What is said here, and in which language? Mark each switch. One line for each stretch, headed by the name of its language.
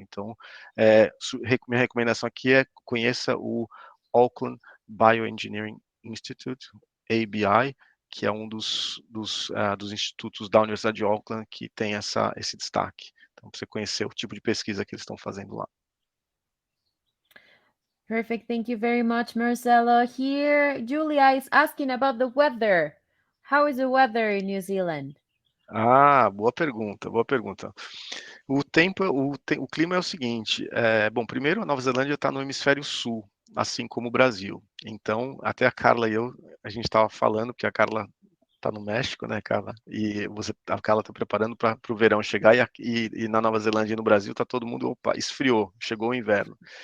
Portuguese: Então, minha recomendação aqui é conheça o Auckland Bioengineering Institute, ABI, que é um dos institutos da Universidade de Auckland que tem esse destaque. Então, para você conhecer o tipo de pesquisa que eles estão fazendo lá.
English: Perfect. Thank you very much, Marcelo. Here, Julia is asking about the weather. How is the weather in New Zealand?
Portuguese: Boa pergunta, boa pergunta. O clima é o seguinte, bom, primeiro a Nova Zelândia está no hemisfério sul, assim como o Brasil. Então, até a Carla e eu, a gente estava falando, porque a Carla está no México, né, Carla? E a Carla está preparando para o verão chegar, e na Nova Zelândia e no Brasil está todo mundo, opa, esfriou, chegou o inverno.